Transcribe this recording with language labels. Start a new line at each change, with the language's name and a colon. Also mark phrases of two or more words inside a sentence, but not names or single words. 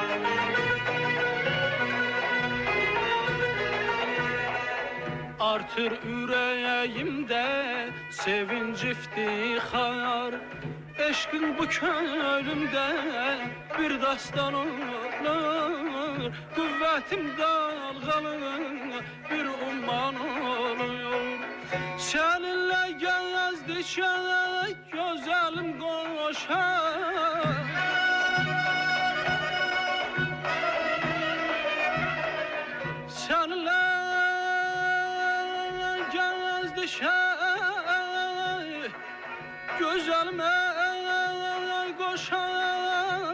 Azerbaijani: Artır ürəyimdə sevinç iftixar. Eşqin bu könlümdə bir dastan olur. Qüvvətim dalğalı bir umman olur.
Turkish: Seninle gezdikçe güzelim koşar. Seninle gezdikçe güzelim koşar.